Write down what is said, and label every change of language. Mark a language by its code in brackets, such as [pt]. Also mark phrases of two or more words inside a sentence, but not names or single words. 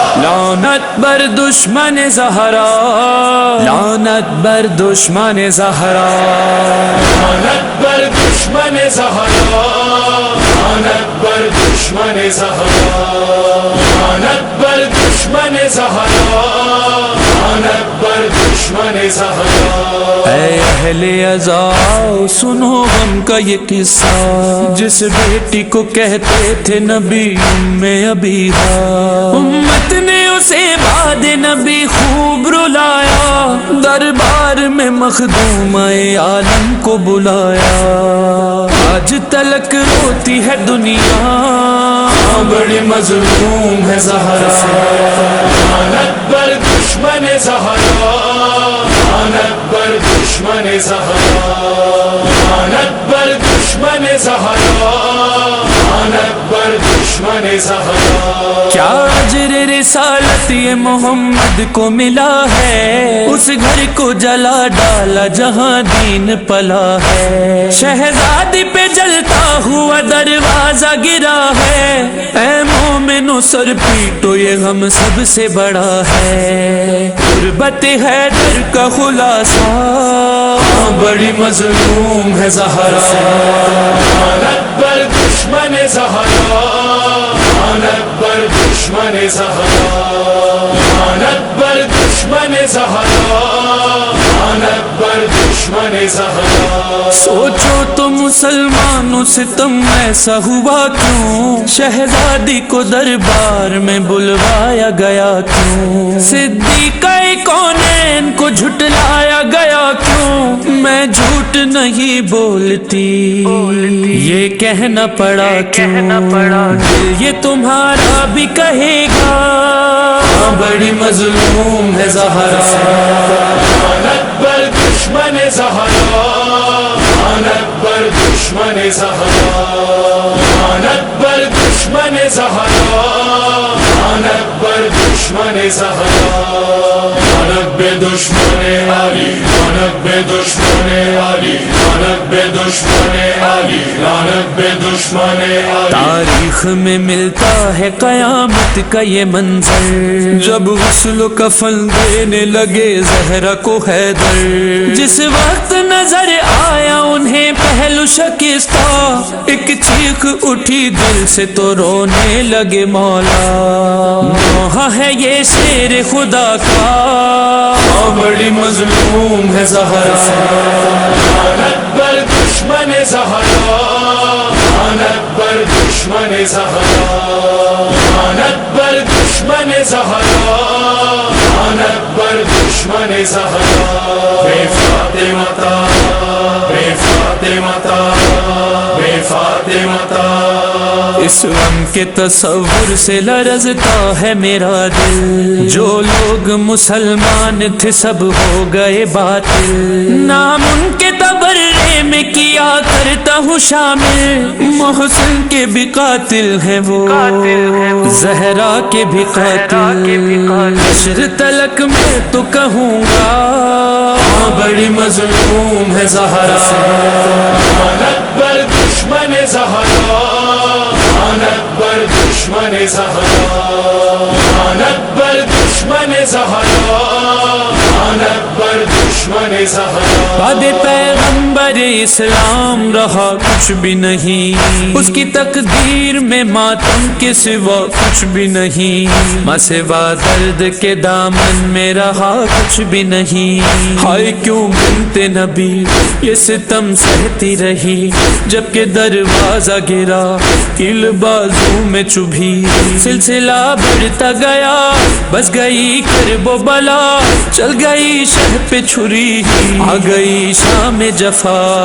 [fa] لعنت بر دشمن زہرا لعنت بر دشمن زہرا لعنت بر دشمن زہرا لعنت بر دشمن زہرا لعنت بر دشمن زہرا لعنت بر دشمن زہرا [ur] اے اہل عزا سنو غم کا یہ قصہ جس بیٹی کو کہتے تھے نبی ابیہا امت نے اسے بعد نبی خوب رلایا دربار میں مخدوم عالم کو بلایا آج تلک روتی ہے دنیا بڑی مظلوم ہے زہرا [fa] لعنت بر دشمن زہرا لعنت بر دشمن زہرا لعنت بر دشمن زہرا لعنت بر دشمن زہرا [ur] کیا اجر رسالت یہ محمد کو ملا ہے اس گھر کو جلا ڈالا جہاں دین پلا ہے شہزادی پہ جلتا ہوا دروازہ گرا ہے اے مومنو سر پیٹو یہ غم سب سے بڑا ہے غربت حیدر کا خلاصہ بڑی مظلوم ہے زہرا [fa] لعنت بر دشمن زہرا لعنت بر دشمن زہرا لعنت بر دشمن زہرا لعنت بر دشمن زہرا [ur] سوچو تو مسلمانوں ستم ایسا ہوا کیوں شہزادی کو دربار میں بلوایا گیا کیوں صدیقہ کونین کو جھٹلایا گیا کیوں میں جھوٹ نہیں بولتی یہ کہنا پڑا کیوں دل یہ تمہارا بھی کہے گا بڑی مظلوم ہے زہرا [fa] لعنت بر دشمن زہرا لعنت بر دشمن زہرا لعنت بر دشمن زہرا لعنت بر دشمن زہرا لعنت بے دشمن علی لعنت بے دشمن علی لعنت بے دشمن علی لعنت بے دشمن علی [ur] تاریخ میں ملتا ہے قیامت کا یہ منظر جب غسل و کفن دینے لگے زہرا کو حیدر جس وقت نظر آیا انہیں پہلو شکستہ ایک چیخ اٹھی دل سے تو رونے لگے مولا نوحہ ہے یہ شیر خدا کا بڑی مظلوم ہے زہرا [fa] لعنت بر دشمن زہرا لعنت بر دشمن زہرا لعنت بر دشمن زہرا لعنت بر دشمن زہرا بے فاطمہ بے فاطمہ بے فاطمہ [ur] اس غم کے تصور سے لرزتا ہے میرا دل جو لوگ مسلمان تھے سب ہو گئے باطل نام ان کے تبرے میں کیا کرتا ہوں شامل محسن کے بھی قاتل ہیں وہ زہرا کے بھی قاتل حشر تلک میں تو کہوں گا بڑی مظلوم ہے زہرا [fa] لعنت بر دشمن زہرا لعنت بر دشمن زہرا لعنت بر دشمن زہرا لعنت بر دشمن زہرا [ur] بعد پیغمبر اسلام رہا کچھ بھی نہیں اس کی تقدیر میں ماتم کے سوا کچھ بھی نہیں ماں سوا درد کے دامن میں رہا کچھ بھی نہیں ہائے کیوں بنت نبی یہ ستم سہتی رہی جبکہ دروازہ گرا کیل بازو میں چبھی سلسلہ بڑھتا گیا بس گئی کرب و بلا چل گئی شہ پہ چھری آ گئی شام جفا